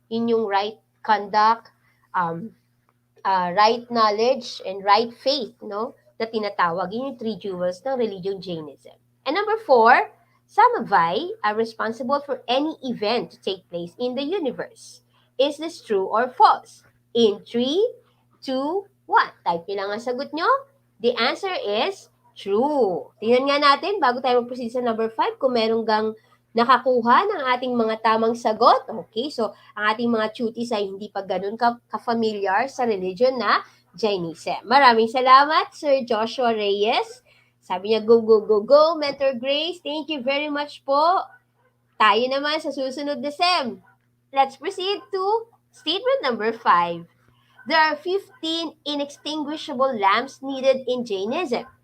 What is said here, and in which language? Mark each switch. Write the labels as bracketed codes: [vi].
[tl] Yun yung [en] right conduct, um, right knowledge, and right faith, [tl] na tinatawag. Yun yung [en] three jewels ng religion Jainism. And number 4, Samavai are responsible for any event to take place in the universe. Is this true or false? In 3, 2, 1. [tl] Type nyo lang ang sagot nyo. [en] The answer is true. [tl] Tingnan nga natin, bago tayo mag-proceed sa number 5, kung meron gang nakakuha ng ating mga tamang sagot. Okay, so ang ating mga cuties ay hindi pa ganun ka-familiar sa religion na Jainism. Maraming salamat, Sir Joshua Reyes. Sabi niya, [en] go, go, go, go, Mentor Grace. Thank you very much po. [tl] Tayo naman sa susunod na SEM. [en] Let's proceed to statement number 5. There are 15 inextinguishable lamps needed in Jainism.